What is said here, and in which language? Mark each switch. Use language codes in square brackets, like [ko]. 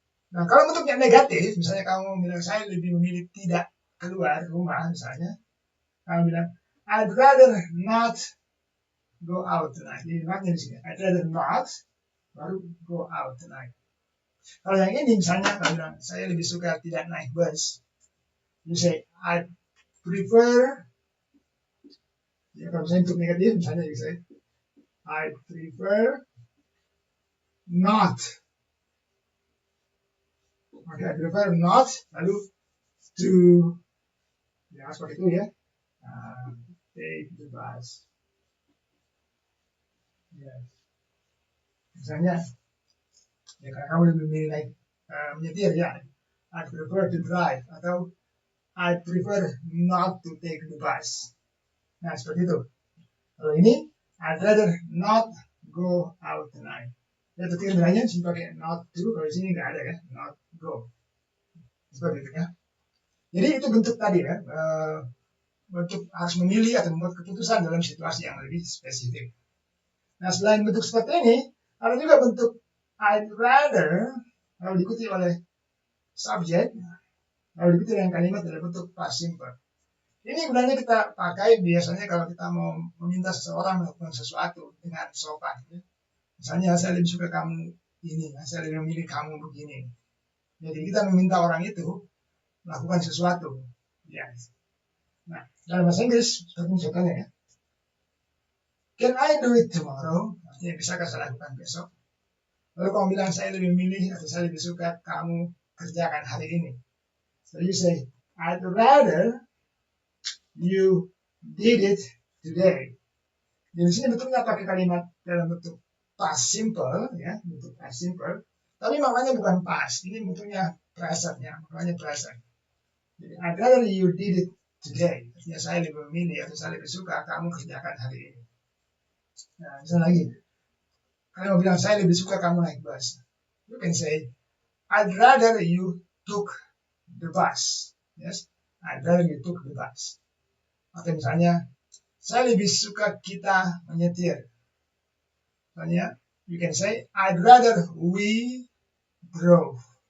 [id] Nah, kalau bentuknya negatif, misalnya kamu bilang saya lebih memilih tidak keluar rumah, misalnya, kamu bilang [en] I'd rather not go out tonight. [id] Jadi notnya di sini. [en] I'd rather not baru go out tonight. [id] Kalau yang ini misalnya kamu bilang saya lebih suka tidak naik bus. [en] You say I prefer. [id] Ya, kalau misalnya untuk negatif, misalnya [en] you say I prefer not. [id] Oke, [en] I prefer not, [id] lalu to, ya seperti itu ya. [en] Take the bus. [id] Yes. Misalnya, ya karena kamu lebih memilih naik menyetir ya, [en] I prefer to drive [id] atau [en] I prefer not to take the bus. [id] Nah, seperti itu. Kalau ini, [en] I'd rather not go out tonight. [id] Ya, ketika bilangnya sini pakai not to, kalau di sini nggak ada ya, not go. Seperti itu ya. Jadi itu bentuk tadi ya, bentuk harus memilih atau membuat keputusan dalam situasi yang lebih spesifik. Nah, selain bentuk seperti ini, ada juga bentuk I'd rather, kalau diikuti oleh subjek, kalau diikuti dengan kalimat dalam bentuk past simple. Ini sebenarnya kita pakai biasanya kalau kita mau meminta seseorang melakukan sesuatu dengan sopan. Ya. Misalnya saya lebih suka kamu ini, saya lebih memilih kamu begini. Jadi kita meminta orang itu melakukan sesuatu. Ya. Nah, dalam bahasa Inggris seperti misalnya ya. [en] Can I do it tomorrow? [id] Artinya bisakah saya lakukan besok? Lalu kamu bilang saya lebih memilih atau saya lebih suka kamu kerjakan hari ini. [en] So you say, I'd rather you did it today. [id] Di sini bentuknya pakai kalimat dalam bentuk past simple, ya, bentuk past simple. Tapi maknanya bukan past, ini bentuknya present, ya, maknanya present. Jadi, [en] I'd rather you did it today. [id] Artinya saya lebih memilih atau saya lebih suka kamu kerjakan hari ini. Nah, misalnya lagi, kalau bilang saya lebih suka kamu naik bus, [en] you can say, I'd rather you took the bus. Yes, I'd rather you took the bus. [id] Atau misalnya, saya lebih suka kita menyetir. Misalnya, [en] you can say, I'd rather we drove.